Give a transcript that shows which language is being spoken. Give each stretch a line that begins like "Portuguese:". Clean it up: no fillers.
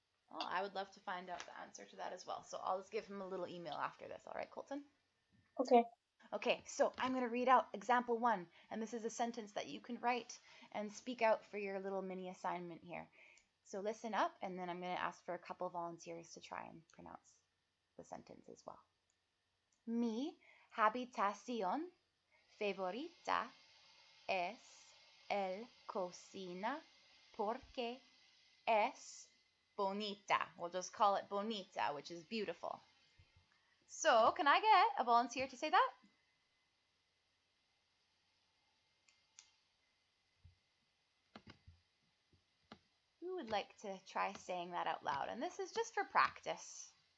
English: Well, I would love to find out the answer to that as well. So I'll just give him a little email after this. All right, Colton? Okay. Okay, so I'm going to read out example 1, and this is a sentence that you can write and speak out for your little mini assignment here. So listen up, and then I'm going to ask for a couple volunteers to try and pronounce the sentence as well.
Spanish: Mi habitación favorita es el cocina porque es bonita.
English: We'll just call it bonita, which is beautiful. So, can I get a volunteer to say that? Who would like to try saying that out loud? And this is just for practice.